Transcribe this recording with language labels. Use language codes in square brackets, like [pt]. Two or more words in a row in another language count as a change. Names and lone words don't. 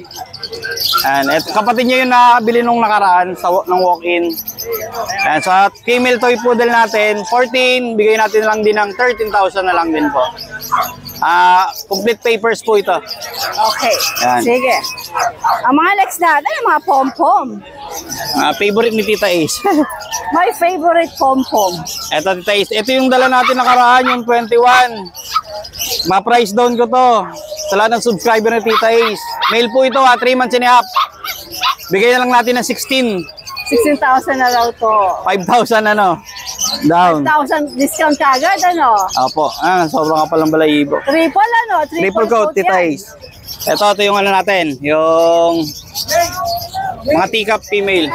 [tl] Ito, kapatid niya yung nakabili nung nakaraan ng walk-in. Sa [en] female toy poodle [tl] natin, 14, bigay natin lang din ng 13,000 na lang din po. [en] Complete papers [tl] po ito. Okay. Yan. Sige. Ang mga next natin, yung mga pom-pom. Favorite ni Tita Ace. [en] My favorite pom-pom. [tl] Ito, Tita Ace. Ito yung dala natin nakaraan, yung 21. Ma-price down ko to. Sa lahat ng subscriber ni Tita Ace. Mail po ito [en] 3 months and a half. [tl] Bigay na lang natin ng 16. 16,000 na raw to. 5,000 down. 1,000 discount agad, ano? Opo. Sobrang kapal ng balayibo. Triple, ano? [en] Triple coat, Tita [tl] yan. Ace. Ito yung ano natin. Yung mga [en] teacup female.